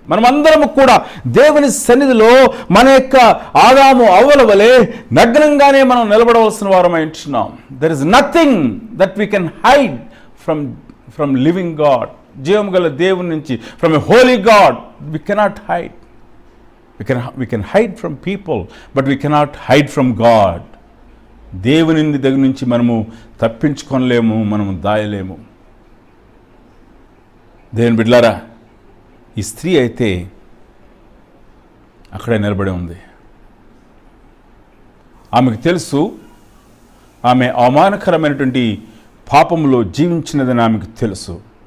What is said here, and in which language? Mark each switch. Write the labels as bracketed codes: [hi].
[te] మనమందరము కూడా దేవుని సన్నిధిలో మన యొక్క ఆదాము అవ్వల వలె నగ్నంగానే మనం నిలబడవలసిన వారమైంటున్నాం. [en] There is nothing that we can hide from living God. [te] జీవము గల దేవుని నుంచి, [en] From a holy God we cannot hide. We can hide from people, but we cannot hide from God. [te] దేవుని దగ్గర నుంచి మనము తప్పించుకోలేము, మనము దాయలేము. దేవుని బిడ్డలారా, ఈ స్త్రీ అయితే అక్కడే నిలబడి ఉంది. ఆమెకు తెలుసు ఆమె అవమానకరమైనటువంటి పాపములో జీవించినదని ఆమెకు తెలుసు.